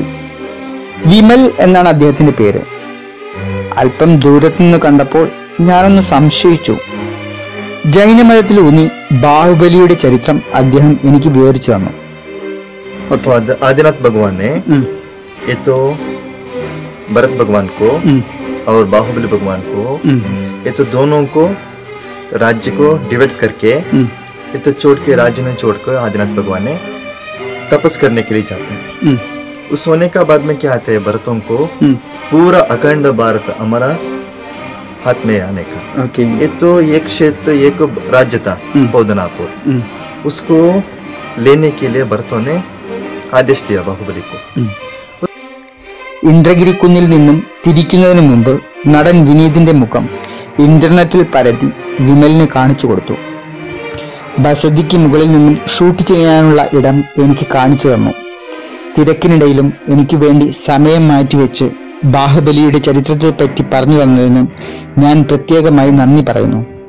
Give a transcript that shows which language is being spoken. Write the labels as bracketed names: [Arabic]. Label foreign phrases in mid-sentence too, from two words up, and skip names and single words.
[Malayalam] വിമൽ എന്നാണ് അദ്ദേഹത്തിന്റെ പേര്. അല്പം ദൂരത്തു നിന്ന് കണ്ടപ്പോൾ ഞാനൊന്ന് സംശയിച്ചു. ജൈനമതത്തിൽ ബാഹുബലിയുടെ ചരിത്രം അദ്ദേഹം എനിക്ക് വിവരിച്ചു തന്നു. [Hindi] आदिनाथ भगवान ने ये तो भरत भगवान को और बाहुबली भगवान को ये तो दोनों को राज्य को डिवाइड करके ये तो छोड़ के राज्य ने छोड़कर आदिनाथ भगवान ने तपस करने के लिए जाते हैं. उस होने का बाद में क्या आते हैं भरतों को पूरा अखंड भारत हमारा हाथ में आने का. ये तो एक क्षेत्र एक राज्य था पौदनापुर, उसको लेने के लिए भरतों ने आदेश दिया बाहुबली को. [Malayalam] ഇന്ദ്രഗിരിക്കുന്നിൽ നിന്നും തിരിക്കുന്നതിന് മുമ്പ് നടൻ വിനീതിന്റെ മുഖം ഇന്റർനെറ്റിൽ പരതി വിമലിന് കാണിച്ചു കൊടുത്തു. ബസദിക്ക് മുകളിൽ നിന്നും ഷൂട്ട് ചെയ്യാനുള്ള ഇടം എനിക്ക് കാണിച്ചു തന്നു. തിരക്കിനിടയിലും എനിക്ക് വേണ്ടി സമയം മാറ്റിവെച്ച് ബാഹുബലിയുടെ ചരിത്രത്തെ പറ്റി പറഞ്ഞു തന്നതിന് ഞാൻ പ്രത്യേകമായി നന്ദി പറയുന്നു.